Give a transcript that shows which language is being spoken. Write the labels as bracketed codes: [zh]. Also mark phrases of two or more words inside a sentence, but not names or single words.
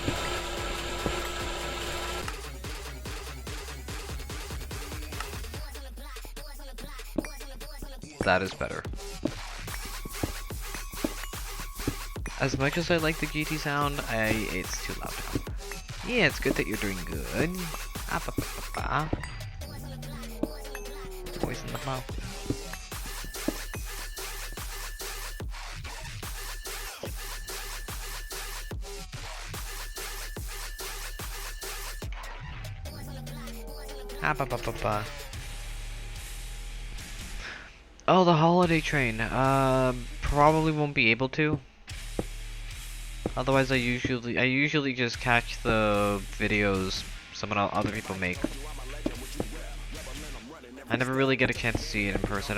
[en] That is better. As much as I like the GT sound, it's too loud now. Yeah, it's good that you're doing good. Ah, ba, ba, ba, ba. Voice in the mouth. Ah, ba, ba, ba, ba. Oh, the holiday train. Probably won't be able to. Otherwise, I usually just catch the videos other people make. I never really get a chance to see it in person.